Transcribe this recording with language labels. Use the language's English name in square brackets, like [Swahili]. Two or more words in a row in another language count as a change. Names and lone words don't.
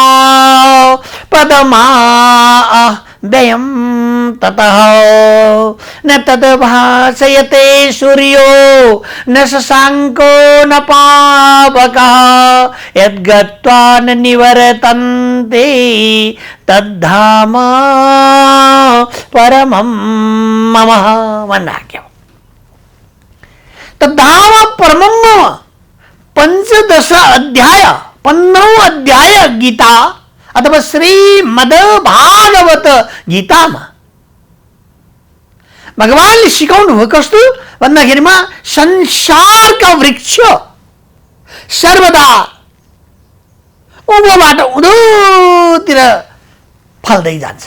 [Sanskrit] पदमा दयम् ततः न तद्भासयते सूर्यो न शशांको न पावकः यद्गत्वा न निवर्तन्ते तद्धाम परमं मम वन्नाक्यम् तद्धाम परमं मम [Nepali] 15 अध्याय 15 अध्याय गीता अथवा श्रीमद् भागवत गीतामा भगवानले सिकाउनु हो कस्तो भन्दाखेरिमा संसारका वृक्ष सर्वदा उँभोबाट उँधोतिर फल्दै जान्छ।